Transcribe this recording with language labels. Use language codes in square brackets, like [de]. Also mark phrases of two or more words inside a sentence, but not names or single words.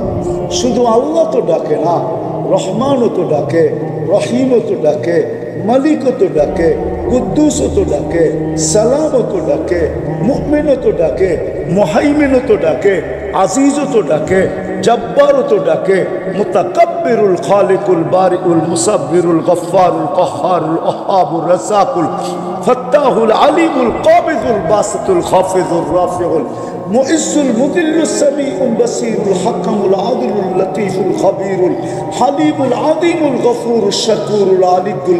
[bn] শুধু আল্লাহ তো ডাকে না, রহমানও তো ডাকে, রহিমও তো ডাকে, মালিকও তো ডাকে, কুদ্দুসও তো ডাকে, সালামও তো ডাকে, মুমিনও তো ডাকে, মুহাইমিনও তো ডাকে, আজিজও তো ডাকে, জব্বারও তো ডাকে, মুতাকাব্বিরুল খালিকুল বারিউল মুসাব্বিরুল গফফারুল কহ্হারুল ওহাবুর রাজ্জাকুল ফাত্তাহুল আলিমুল কাবিদুল বাসিতুল খাফিজুর রাফিউল মুইজ্জুল মুদিল্লুস সামিউল বাসীরুল হাকামুল আদিলুল লতীফুল খবীরুল হালিমুল আযীমুল গফুরুশ শাকুরুল আলিয়ুল